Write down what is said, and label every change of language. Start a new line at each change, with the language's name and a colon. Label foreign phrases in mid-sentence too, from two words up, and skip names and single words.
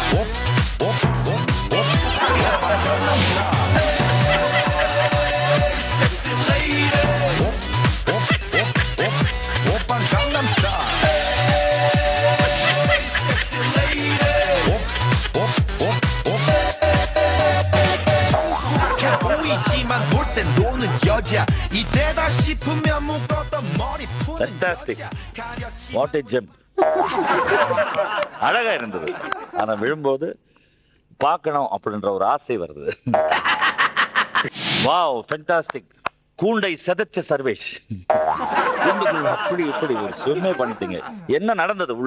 Korean: Op, op, op, op. Oppan Gangnam Style.
English: Hey, sexy lady. Op, op, op, op. Oppan Gangnam Style. Hey, sexy lady. Op, op, op, op.
Korean: 성숙해 보이지만 놀 땐 노는 여자 이때다 싶으면 묶었던 머리 푸는
English: Fantastic.
Korean: 여자 가려치
English: What a jump.
Tamil: அழகா இருந்தது. ஆனா விழும்போது பார்க்கணும் அப்படின்ற ஒரு ஆசை வருது.
English: wow fantastic.
Tamil: கூண்டை செதச்ச சர்வேஷ். கூண்டுக்குள்ள அப்படி இப்படி ஒரு ஸ்விம்மே பண்ணிட்டீங்க. என்ன நடந்தது உள்ள?